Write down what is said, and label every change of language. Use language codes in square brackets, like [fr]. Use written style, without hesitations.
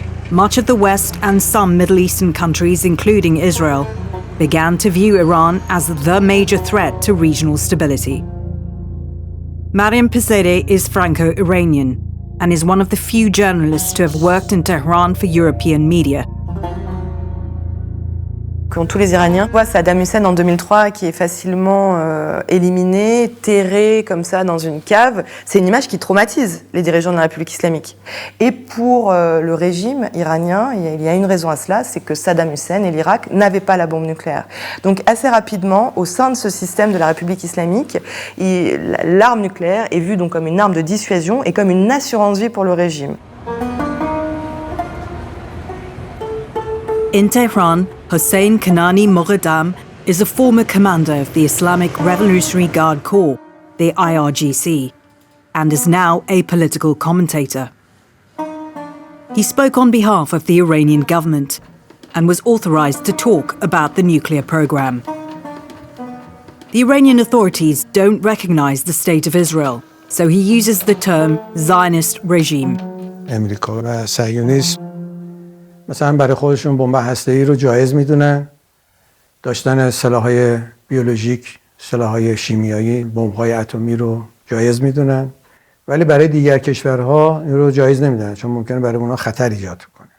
[en] Much of the West and some Middle Eastern countries, including Israel, began to view Iran as the major threat to regional stability. Mariam Pizzere is Franco-Iranian and is one of the few journalists to have worked in Tehran for European media. [fr] Quand tous les Iraniens voient Saddam Hussein en 2003 qui est facilement éliminé, terré comme ça dans une cave, c'est une image qui traumatise les dirigeants de la République islamique. Et pour le régime iranien, il y a une raison à cela, c'est que Saddam Hussein et l'Irak n'avaient pas la bombe nucléaire. Donc assez rapidement, au sein de ce système de la République islamique, l'arme nucléaire est vue donc comme une arme de dissuasion et comme une assurance vie pour le régime. [en] In Tehran, Hossein Kanani Moghadam is a former commander of the Islamic Revolutionary Guard Corps, the IRGC, and is now a political commentator. He spoke on behalf of the Iranian government and was authorized to talk about the nuclear program. The Iranian authorities don't recognize the state of Israel, so he uses the term Zionist regime. [fa] امریکا و صهیونیسم مثلا برای خودشون بمب هسته‌ای رو جایز میدونن، داشتن سلاح‌های بیولوژیک، سلاح‌های شیمیایی، بمب‌های اتمی رو جایز میدونن، ولی برای دیگر کشورها این رو جایز نمیدونن چون ممکنه برای اونها خطر ایجاد کنه.